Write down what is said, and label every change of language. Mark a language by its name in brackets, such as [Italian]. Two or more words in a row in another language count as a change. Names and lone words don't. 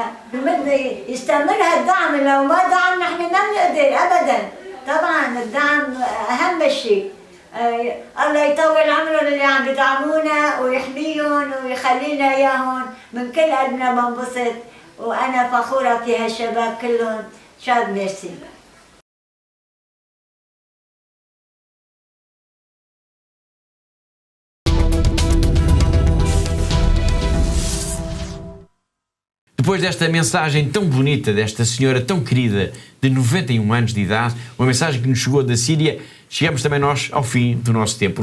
[Arabic] بدنا يستمر هالدعم، لو ما دعم نحن ما بنقدر ابدا. طبعا الدعم اهم شيء. الله يطول عمرهم اللي عم بيدعمونا ويحميهم ويخلينا اياهم، من كل قلبنا بنبسط، وانا فخوره في هالشباب كلهم. شاد ميرسي. [Portuguese] Depois desta mensagem tão bonita, desta senhora tão querida, de 91 anos de idade, uma mensagem que nos chegou da Síria, chegamos também nós ao fim do nosso tempo.